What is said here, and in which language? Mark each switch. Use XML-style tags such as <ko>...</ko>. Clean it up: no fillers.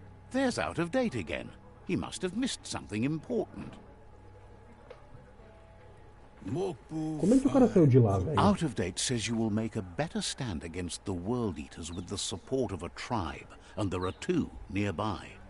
<en>There's Out of Date again. He must have missed something important.</en> <pt>Como é que o cara saiu de lá, velho?</pt> <en>Out of Date says you will make a better stand against the World Eaters with the support of a tribe, and there are two nearby.</en>